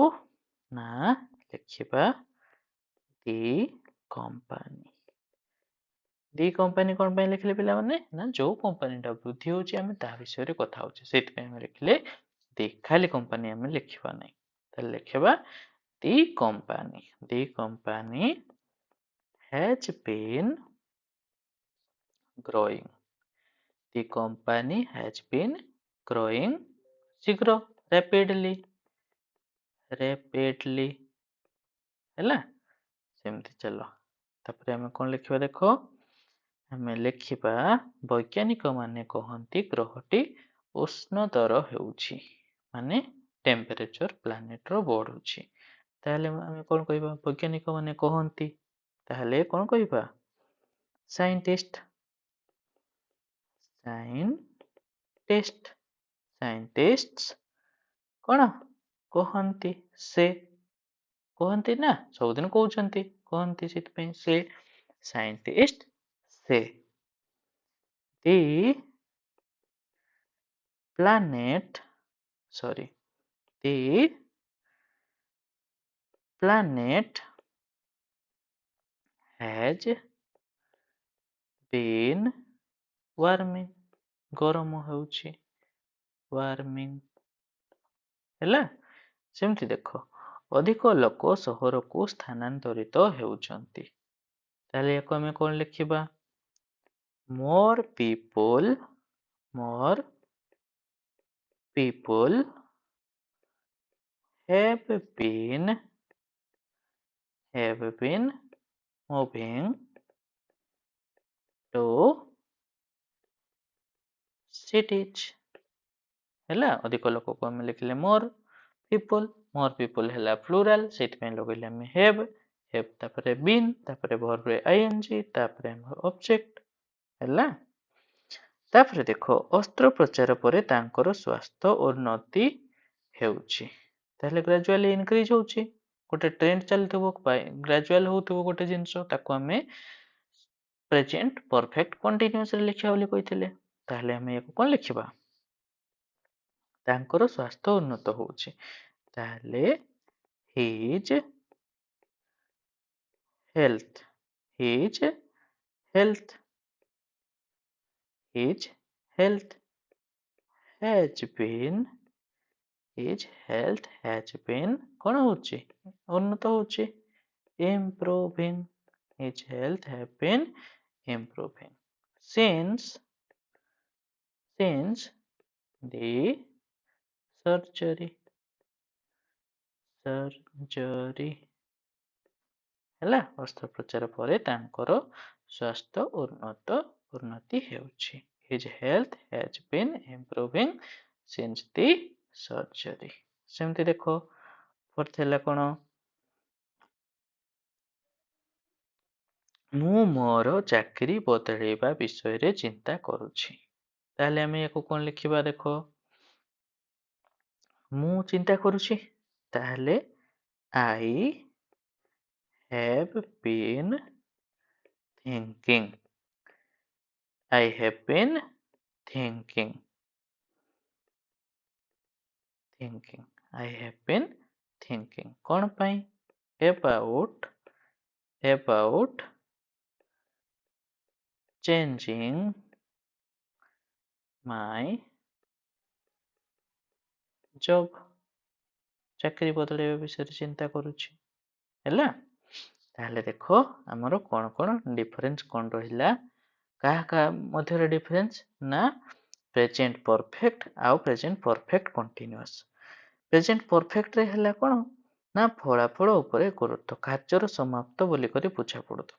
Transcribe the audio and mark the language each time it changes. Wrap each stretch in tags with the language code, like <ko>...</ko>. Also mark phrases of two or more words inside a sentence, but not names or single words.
<or>ନା ଲେଖିବା</or> <en>the company. the company</en> <or>କଣ ପାଇଁ ଲେଖିଲେ ପିଲାମାନେ? ନା ଯୋଉ କମ୍ପାନୀଟା ବୃଦ୍ଧି ହଉଛି ଆମେ ତା ବିଷୟରେ କଥା ହଉଛେ, ସେଇଥିପାଇଁ ଆମେ ଲେଖିଲେ ଦି, ଖାଲି କମ୍ପାନୀ ଆମେ ଲେଖିବା ନାହିଁ। ତାହେଲେ ଲେଖିବା</or> <en>the company has been growing. The company has been growing</en> <or>ଶୀଘ୍ର rapidly ହେଲା ସେମିତି ଚାଲ ତାପରେ ଆମେ କଣ ଲେଖିବା ଦେଖ ଆମେ ଲେଖିବା ବୈଜ୍ଞାନିକ ମାନେ କହନ୍ତି ଗ୍ରହଟି ଉଷ୍ଣତର ହେଉଛି ମାନେ</or> <en>temperature planet</en> <or>ବଢୁଛି ତାହେଲେ ଆମେ କଣ କହିବା ବୈଜ୍ଞାନିକ ମାନେ କହନ୍ତି ତାହେଲେ କଣ କହିବା ସାଇଣ୍ଟିଷ୍ଟ ସାଇଣ୍ଟିଷ୍ଟସ୍ କଣ କହନ୍ତି ସେ କହନ୍ତି ନା ସବୁଦିନ କହୁଛନ୍ତି କହନ୍ତି ସେଥିପାଇଁ ସେ ସାଇଣ୍ଟିଷ୍ଟ ସେ the</or> <en>planet has been warming ଗରମ</en> <or>ହେଉଛି warming ହେଲା ସେମିତି ଦେଖ ଅଧିକ ଲୋକ ସହରକୁ ସ୍ଥାନାନ୍ତରିତ ହେଉଛନ୍ତି ତାହେଲେ ୟାକୁ ଆମେ କଣ ଲେଖିବା</or> <en>more people have been moving to cities</en> <or>ହେଲା ଅଧିକ ଲୋକକୁ ଆମେ ଲେଖିଲେ</or> <en>more people</en> <or>ହେଲା plural ସେଇଥିପାଇଁ ଲଗେଇଲେ ଆମେ have ତାପରେ been ତାପରେ verb ରେ ing ତାପରେ ଆମର object ହେଲା ତାପରେ ଦେଖ ଅସ୍ତ୍ରୋପଚାର ପରେ ତାଙ୍କର ସ୍ୱାସ୍ଥ୍ୟ ଉନ୍ନତି ହେଉଛି ତାହେଲେ</or> <en>gradually increase</en> <or>ହେଉଛି ଗୋଟେ ଟ୍ରେଣ୍ଡ ଚାଲିଥିବ ଗ୍ରାଜୁଆଲ ହଉଥିବ ଗୋଟେ ଜିନିଷ ତାକୁ ଆମେ</or> <en>present perfect continuous</en> <or>ଲେଖିବା ବୋଲି କହିଥିଲେ ତାହେଲେ ଆମେ ୟାକୁ କଣ ଲେଖିବା ତାଙ୍କର ସ୍ୱାସ୍ଥ୍ୟ ଉନ୍ନତ ହେଉଛି ତାହେଲେ his</or> <en>health has been</en> <or>କଣ ହେଉଛି ଉନ୍ନତ ହେଉଛି</or> <en>improving his health have been improving since the surgery</en> <or>ହେଲା ଅସ୍ତ୍ରୋପଚାର ପରେ ତାଙ୍କର ସ୍ୱାସ୍ଥ୍ୟ ଉନ୍ନତି ହେଉଛି</or> <en>his health has been improving since the surgery</en> <or>ସେମିତି ଦେଖ ଫୋର୍ଥ ହେଲା କଣ ମୁଁ ମୋର ଚାକିରି ବଦଳାଇବା ବିଷୟରେ ଚିନ୍ତା କରୁଛି ତାହେଲେ ଆମେ ୟାକୁ କଣ ଲେଖିବା ଦେଖ ମୁଁ ଚିନ୍ତା କରୁଛି ତାହେଲେ</or> <en>I have been thinking</en> <or>କଣ ପାଇଁ</or> <en>about changing my job</en> <or>ଚାକିରି ବଦଳାଇବା ବିଷୟରେ ଚିନ୍ତା କରୁଛି ହେଲା ତାହେଲେ ଦେଖ ଆମର କଣ କଣ ଡିଫରେନ୍ସ କଣ ରହିଲା କାହା ମଧ୍ୟରେ ଡିଫରେନ୍ସ ନା ପ୍ରେଜେଣ୍ଟ ପରଫେକ୍ଟ ଆଉ</or> <en>present perfect continuous present perfect</en> <or>ହେଲା କଣ ନା ଫଳାଫଳ ଉପରେ ଗୁରୁତ୍ୱ କାର୍ଯ୍ୟର ସମାପ୍ତ ବୋଲିକରି ବୁଝା ପଡୁଥିବ</or>